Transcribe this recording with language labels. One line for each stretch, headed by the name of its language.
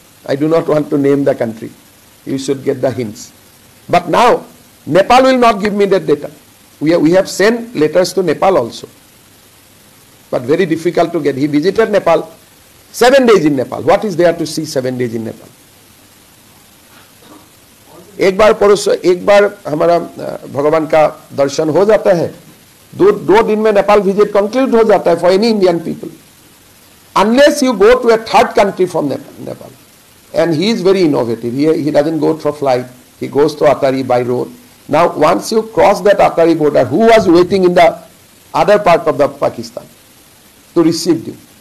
English: I do not want to name the country. You should get the hints. But now, Nepal will not give me that data. We have sent letters to Nepal also. But very difficult to get. He visited Nepal. 7 days in Nepal. What is there to see 7 days in Nepal?
Hindi: एक बार हमारा भगवान का दर्शन हो जाता है, दो दिन में नेपाल विजिट कंक्लूड हो जाता है
English: for any Indian people. Unless you go to a third country from Nepal. And he is very innovative. He doesn't go through flight. He goes to Atari by road. Now once you cross that Atari border, who was waiting in the other part of the Pakistan to receive you?